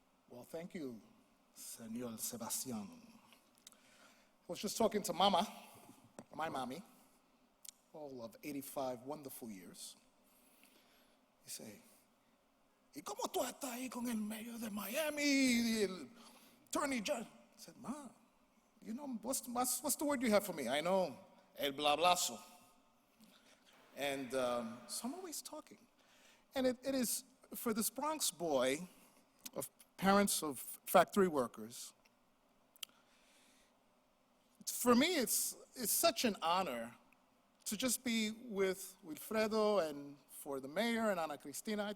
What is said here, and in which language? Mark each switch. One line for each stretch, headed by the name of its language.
English: Well, thank you, Senor Sebastian. I was just talking to Mama, my mommy, all of 85 wonderful years. He say,
Spanish: ¿Y cómo tú estás ahí con el medio de Miami, el
English: attorney judge? I said, Ma, what's the word you have for me? I know, el blablazo. And so I'm always talking. And it is, for this Bronx boy, of parents of factory workers, for me, it's such an honor to just be with Wilfredo, and for the mayor and Ana Cristina.